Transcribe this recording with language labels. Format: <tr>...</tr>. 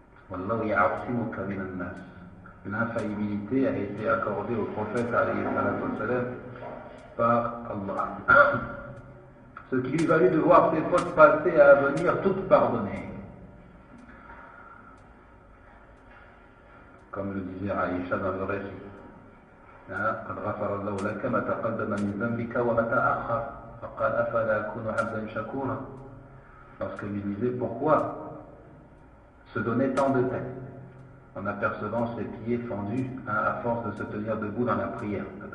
<ar>Wallahu ya'asimuka minan nas.</ar> <fr>L'infaillibilité a été accordée au prophète alayhi salatu wa salam par Allah. Ce qui lui valut de voir ses fautes passées et à venir toutes pardonnées. Comme le disait Aïcha dans le récit:</fr> <ar>قد غفر الله لك ما تقدم من ذنبك وما تأخر فقال أفلا أكون عبدا شكورا.</ar> <fr>Lorsqu'elle lui disait: pourquoi se donner tant de peine en apercevant ses pieds fendus à force de se tenir debout dans la prière.</fr>